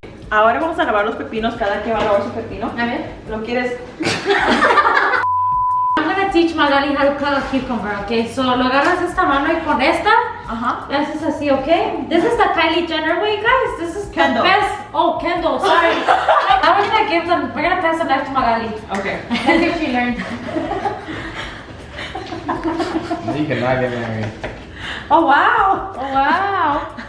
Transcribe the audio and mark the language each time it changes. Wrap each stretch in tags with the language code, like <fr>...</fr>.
<es>Ahora vamos a lavar los pepinos, cada quien va a lavar su pepino. A ver. ¿Lo quieres?</es> <en>I'm gonna teach Magaly how to cut a cucumber, okay? So</en> <es>lo agarras esta mano y con esta, le haces así, okay?</es> <en>This is the Kylie Jenner way, guys. This is Kendall. the best. Oh, Kendall, sorry. I was gonna give them, we're gonna pass the knife to Magaly. Okay. Let's see if she learned. You cannot get married. Oh wow! Oh, wow.</en>